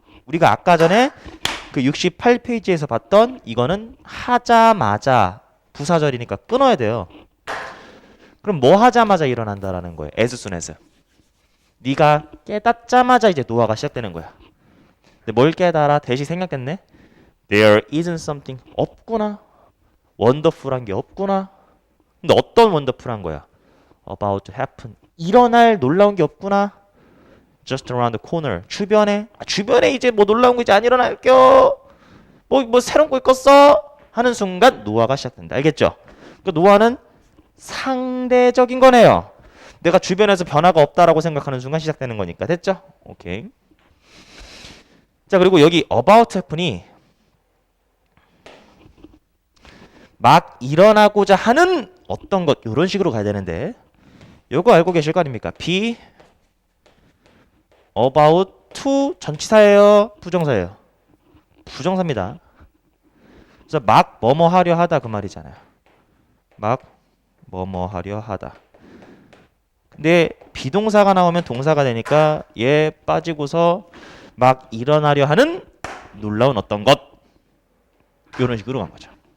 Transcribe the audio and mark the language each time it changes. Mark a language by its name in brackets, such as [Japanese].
[Korean] 우리가 아까 전에 그 68페이지에서 봤던 이거는 하자마자 부사절이니까 끊어야 돼요. 그럼 뭐 하자마자 일어난다라는 거예요. [English] as soon as. [Korean] 네가 깨닫자마자 이제 노화가 시작되는 거야. 근데 뭘 깨달아? 대시 생략됐네. [English] There isn't something [Korean] 없구나. wonderful한 게 없구나. 근데 어떤 wonderful한 거야? [English] About to happen. [Korean] 일어날 놀라운 게 없구나. [English] Just around the corner. [Korean] 주변에 이제 뭐 놀라운 거 이제 안 일어날겨. 뭐 새로운 거 있겠어? 하는 순간 노화가 시작된다. 알겠죠? 그 노화는 상대적인 거네요. 내가 주변에서 변화가 없다라고 생각하는 순간 시작되는 거니까. 됐죠? 오케이. 자, 그리고 여기 about happen이 막 일어나고자 하는 어떤 것 이런 식으로 가야 되는데 요거 알고 계실 거 아닙니까? be about to 전치사예요? 부정사예요? 부정사입니다. 그래서 막 뭐뭐 하려 하다 그 말이잖아요. 막 뭐뭐 하려 하다. 근데 비동사가 나오면 동사가 되니까 얘 빠지고서 막 일어나려 하는 놀라운 어떤 것 이런 식으로 간 거죠.